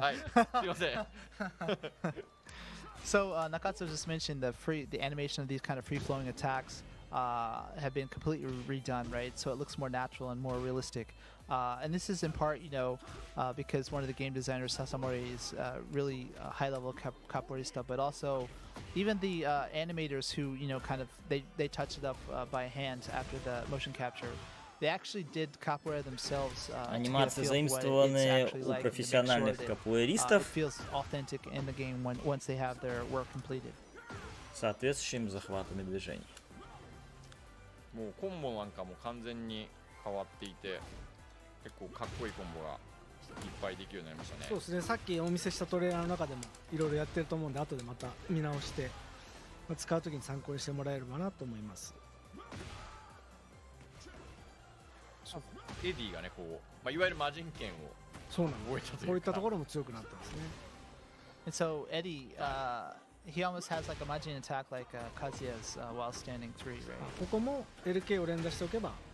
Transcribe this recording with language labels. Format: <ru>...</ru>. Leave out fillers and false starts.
<ja>はい、すいません。</ja> <en>So Nakatsu just mentioned the animation of these kind of free-flowing attacks have been completely redone, right? So it looks more natural and more realistic. And this is in part, because one of the game designers, Sasamori, is really high-level capoeirista, but also even the animators who, kind of they touched it up by hand after the motion capture. They actually did capoeira themselves.</en> <ru>Анимации заимствованы у профессиональных капуэристов.</ru> <en>It feels authentic in the game once they have their work completed.</en> <ru>Соответствующим захватами движений.</ru> <ja>もうコンボなんかも完全に変わっていて、結構かっこいいコンボがいっぱいできるようになりましたね。そうですね。さっきお見せしたトレーラーの中でもいろいろやってると思うんで、後でまた見直して、使うときに参考にしてもらえればなと思います。エディがね、こう、いわゆる魔人剣をそうなんです。こういったところも強くなったんですね。</ja> <en>And so Eddie, he almost has like a Majin attack like Kazuya's while standing 3, right?</en> <ja>ここも LK を連打しておけば、</ja>